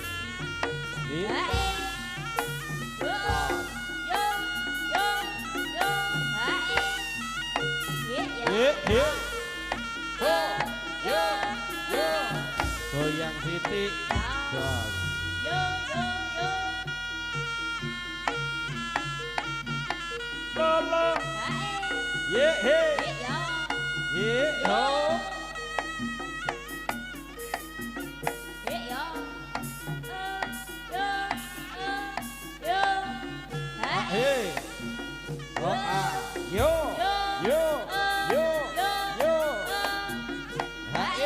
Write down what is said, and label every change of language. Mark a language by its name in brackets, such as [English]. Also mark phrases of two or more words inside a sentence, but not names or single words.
[Indonesian] Dit. Dit. Ho. Yo. Goyang titik. Jos. Lo. Ye he. Ye ho. Hey. Ho a. Yo. Ha e.